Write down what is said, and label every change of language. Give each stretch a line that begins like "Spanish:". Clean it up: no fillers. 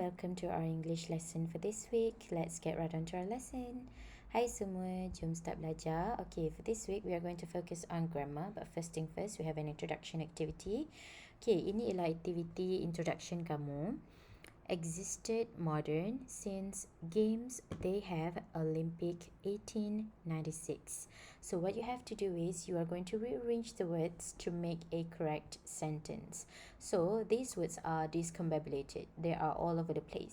English: Welcome to our English lesson for this week. Let's get right on to our lesson.
Malay: Hai semua, jom start belajar.
English: Okay, for this week we are going to focus on grammar. But first thing first, we have an introduction activity.
Malay: Okay, ini ialah aktiviti introduction kamu.
English: Existed modern since games they have Olympic 1896. So what you have to do is you are going to rearrange the words to make a correct sentence. So these words are discombobulated. They are all over the place.